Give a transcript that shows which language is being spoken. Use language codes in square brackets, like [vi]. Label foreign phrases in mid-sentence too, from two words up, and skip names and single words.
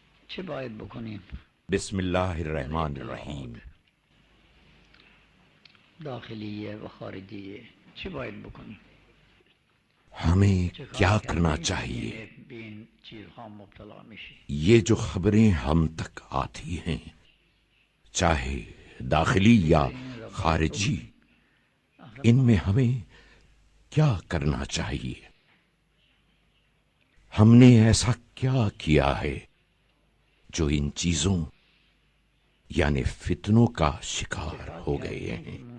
[fa] چه باید بکنیم؟ [ar] بسم الله الرحمن الرحیم. [fa] داخلیه و خارجیه چه باید بکنیم؟ [ur] ہمیں کیا کرنا چاہیے؟ [fa] به این چیزها مبتلا میشی. [ur] یہ جو خبریں ہم تک آتی ہیں، چاہے داخلی یا خارجی، ان میں ہمیں کیا کرنا چاہیے؟ ہم نے ایسا کیا کیا ہے جو ان چیزوں یعنی فتنوں کا شکار ہو گئے ہیں؟